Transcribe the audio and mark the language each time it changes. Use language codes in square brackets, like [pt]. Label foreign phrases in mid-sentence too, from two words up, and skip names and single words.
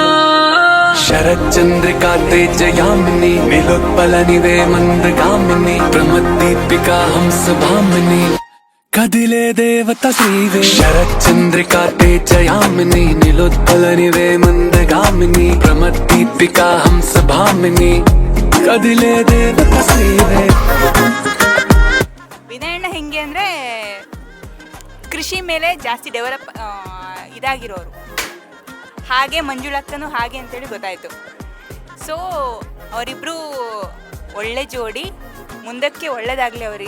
[te] శరచంద్రికా తేజయామిని నిలుత్పలనివే మందగామిని ప్రమద్దీపికా హంసభామిని కదిలే దేవత శ్రీవే. శరచంద్రికా తేజయామిని నిలుత్పలనివే మందగామిని ప్రమద్దీపికా హంసభామిని కదిలె దేవత శ్రీవే. [kn] ವಿನಯಣ್ಣ ಹೆಂಗೆ ಅಂದರೆ ಕೃಷಿ ಮೇಲೆ ಜಾಸ್ತಿ ಡೆವಲಪ್ ಇದಾಗಿರೋರು, ಹಾಗೆ ಮಂಜುಳಕ್ಕನು ಹಾಗೆ ಅಂತೇಳಿ ಗೊತ್ತಾಯಿತು. ಸೊ ಅವರಿಬ್ಬರು ಒಳ್ಳೆ ಜೋಡಿ, ಮುಂದಕ್ಕೆ ಒಳ್ಳೆಯದಾಗಲಿ ಅವರಿಗೆ.